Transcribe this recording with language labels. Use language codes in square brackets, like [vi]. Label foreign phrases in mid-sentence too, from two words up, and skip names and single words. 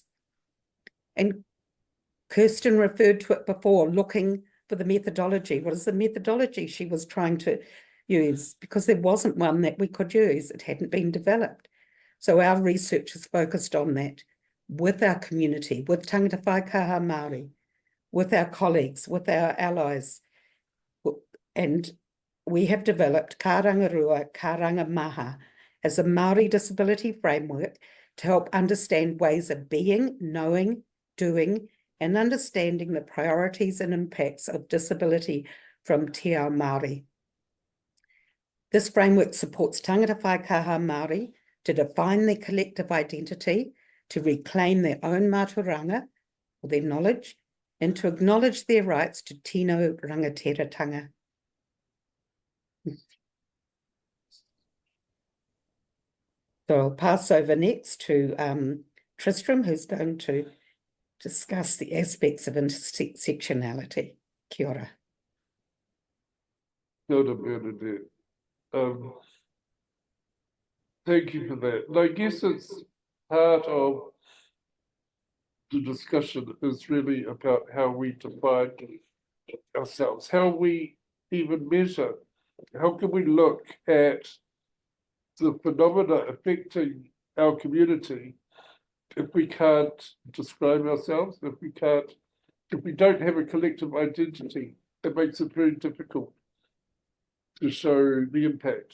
[en] And Kirsten referred to it before, looking for the methodology. What is the methodology she was trying to use? Because there wasn't one that we could use. It hadn't been developed. So our research is focused on that with our community, with [mi] tāngata whaikaha Māori, [en] with our colleagues, with our allies. And we have developed Ka Rangarua, Ka Rangamaha as a Māori disability framework to help understand ways of being, knowing, doing, and understanding the priorities and impacts of disability from [mi] Te Ao Māori. [en] This framework supports [mi] tāngata whaikaha Māori [en] to define their collective identity, to reclaim their own mātauranga, or their knowledge, and to acknowledge their rights to [mi] tino rangatiratanga. [en] So I'll pass over next to Tristram, who's going to discuss the aspects of intersectionality. [mi] Kia ora. Kia ora, Bernadette. [en] Thank you for that. And I guess it's part of the discussion is really about how we define ourselves, how we even measure, how can we look at the phenomena affecting our community if we can't describe ourselves, if we don't have a collective identity, it makes it very difficult to show the impact.